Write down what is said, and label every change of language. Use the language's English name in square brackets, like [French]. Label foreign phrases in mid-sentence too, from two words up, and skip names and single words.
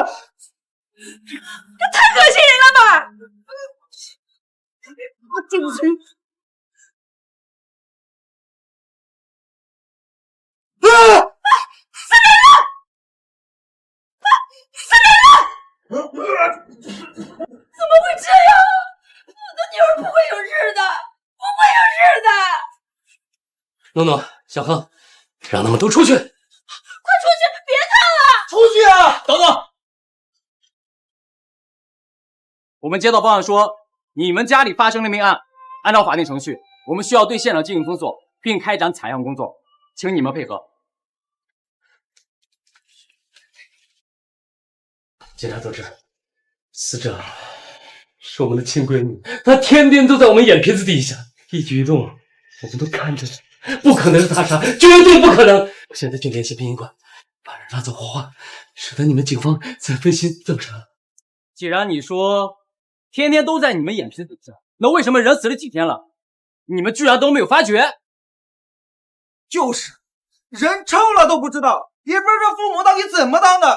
[Chinese] 這太惡心人了吧！我就是死人了！死人了！怎麼會這樣？我的女兒不會有事的，不會有事的。諾諾，小亨，讓他們都出去！快出去，別看了！出去啊！等等，我們接到報案說你們家裡發生了命案，按照法定程序，我們需要對現場進行封鎖，並開展採樣工作，請你們配合。檢查得知，死者是我們的親閨女，她天天都在我們眼皮子底下，一舉一動我們都看着，不可能是他殺，絕對不可能！我現在就聯繫殯儀館，把人拉走火化，使得你們警方再分析調查。既然你說天天都在你們眼皮子底下，那為什麼人死了幾天了，你們居然都沒有發覺？就是，人臭了都不知道，也不知道父母到底怎麼當的。